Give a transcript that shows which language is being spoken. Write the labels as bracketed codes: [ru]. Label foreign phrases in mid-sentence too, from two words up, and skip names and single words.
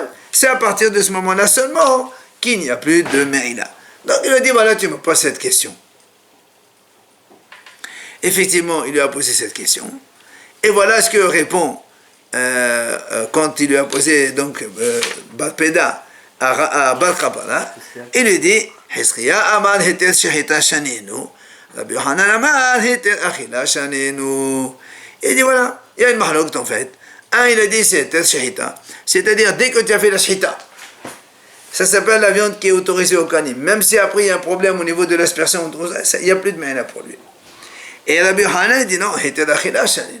[fr] C'est à partir de ce moment-là seulement qu'il n'y a plus de me'ila. Donc il a dit, voilà, tu me poses cette question. Effectivement, il lui a posé cette question. Et voilà ce que répond quand il lui a posé donc Bar Peda à Bar Kapara. Il lui dit, [he] חזקיה אמר היתר שחיטה שנינו, רבי יוחנן אמר היתר אכילה שנינו. [fr] Il dit voilà, il y a une mahloukte en fait. Un, il a dit c'est [he] היתר שחיטה, [fr] c'est-à-dire dès que tu as fait la shechita, ça s'appelle la viande qui est autorisée au kohanim. Même si après il y a un problème au niveau de l'aspersion, il n'y a plus de me'ila pour lui. Et Rabbi Yochanan dit non, [he] היתר אכילה שנינו.